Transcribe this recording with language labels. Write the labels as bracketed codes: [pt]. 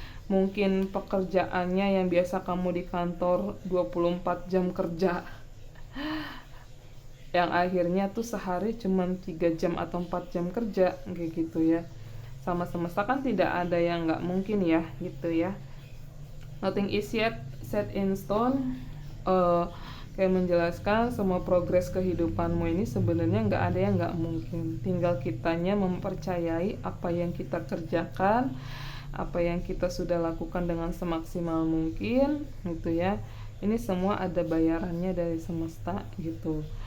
[id] Mungkin pekerjaannya yang biasa kamu di kantor 24 jam kerja, yang akhirnya tuh sehari cuma 3 jam atau 4 jam kerja kayak gitu ya. Sama semesta kan tidak ada yang nggak mungkin ya gitu ya. [en] Nothing is yet set in stone. [id] Kayak menjelaskan semua progres kehidupanmu ini sebenarnya nggak ada yang nggak mungkin. Tinggal kitanya mempercayai apa yang kita kerjakan, apa yang kita sudah lakukan dengan semaksimal mungkin gitu ya. Ini semua ada bayarannya dari semesta gitu.